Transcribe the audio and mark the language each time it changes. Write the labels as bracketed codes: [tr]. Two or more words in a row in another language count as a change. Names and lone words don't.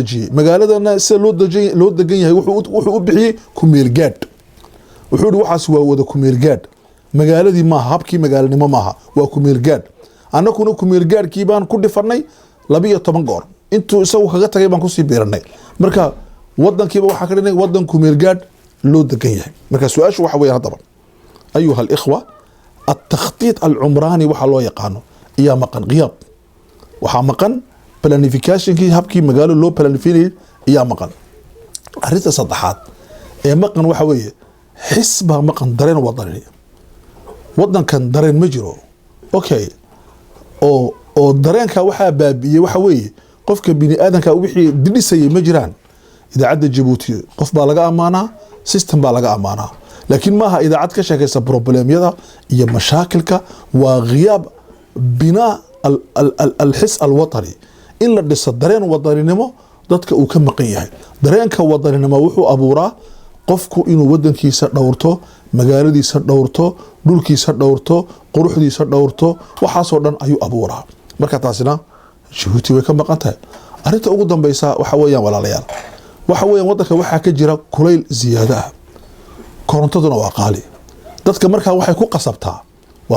[so] dajiyay magaaladana si loo degan yahay wuxuu u bixiyay ku meel gaad wuxuu waxaas waa wada ku meel gaad magaaladii ma habkii magaalanimo maaha waa ku meel gaad annaguna ku meel gaadkii baan ku dhifanay 12 goor intuu isagu kaga tagay baan ku sii beeranay marka wadankiiba waxa ka dhinay wadan ku meel gaad loo degan yahay marka su'aashu waxa weeyaan hadaba [ar] أيها الإخوة التخطيط العمراني [so] waxa loo yaqaano iyo maqan qiyab waxa maqan planification kii habkii magaalo loo planifinay iyo maqan arinta saddexaad ee maqan waxa weeye xisba maqan dareen wadani wadankan dareen ma jiro okay oo dareenka waxa baabiyay waxa weeye qofka bini aadanka wixii dhisay ma jiraan idaacada Djibouti qof baa laga amaanaa system baa laga amaanaa laakiin maaha idaacad ka sheekaysa problemyada iyo mashaakilka waa [ar] غياب بناء الحس الوطني [so] in la dhiso dareen wadaninimo dadka uu ka maqan yahay dareenka wadaninimo wuxuu abuuraa qofku inuu wadankiisa dhowrto magaaladiisa dhowrto dhulkiisa dhowrto quruxdiisa dhowrto waxaas oo dhan ayuu abuuraa marka taasina Djibouti way ka maqan tahay arinta ugu dambaysa waxa weeyaan walaalayaal waxa weeyaan wadanka waxa ka jira kulayl ziyaada korontaduna waa qaali dadka markaa waxay ku qasabtaa waa